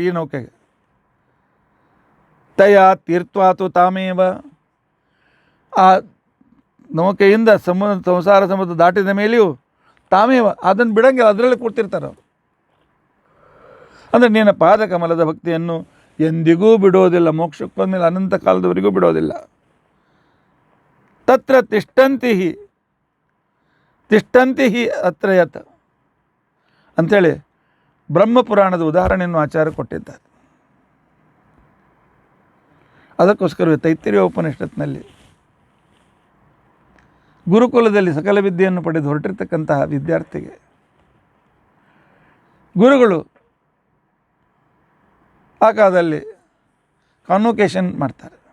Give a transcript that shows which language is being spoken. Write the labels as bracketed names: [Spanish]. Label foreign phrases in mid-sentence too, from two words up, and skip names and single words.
[Kannada] ಈ ನೌಕೆಗೆ ತಯ ತೀರ್ಥವಾತು ತಾಮೇವ, ಆ ನೌಕೆಯಿಂದ ಸಂಸಾರ ಸಮುದ್ರ ದಾಟಿದ ಮೇಲೆಯೂ ತಾಮೇವ, ಅದನ್ನು ಬಿಡಂಗಿಲ್ಲ, ಅದರಲ್ಲಿ ಕೂಡ್ತಿರ್ತಾರೆ ಅವರು. ಅಂದರೆ ನಿನ್ನ ಪಾದಕಮಲದ ಭಕ್ತಿಯನ್ನು ಎಂದಿಗೂ ಬಿಡೋದಿಲ್ಲ, ಮೋಕ್ಷಕ್ಕೆ ಬಂದಮೇಲೆ ಅನಂತ ಕಾಲದವರೆಗೂ ಬಿಡೋದಿಲ್ಲ. [Sanskrit] ತತ್ರ ತಿಷ್ಟಂತಿ ಹಿ ಅತ್ರ ಯತ್ [Kannada] ಅಂಥೇಳಿ ಬ್ರಹ್ಮಪುರಾಣದ ಉದಾಹರಣೆಯನ್ನು ಆಚಾರ್ಯ ಕೊಟ್ಟಿದ್ದಾರೆ. ಅದಕ್ಕೋಸ್ಕರ ತೈತ್ತಿರೀಯ ಉಪನಿಷತ್ನಲ್ಲಿ ಗುರುಕುಲದಲ್ಲಿ ಸಕಲ ವಿದ್ಯೆಯನ್ನು ಪಡೆದು ಹೊರಟಿರ್ತಕ್ಕಂತಹ ವಿದ್ಯಾರ್ಥಿಗೆ ಗುರುಗಳು ಆ ಕಾಲದಲ್ಲಿ ಕಾನ್ವೊಕೇಶನ್ ಮಾಡ್ತಾರೆ.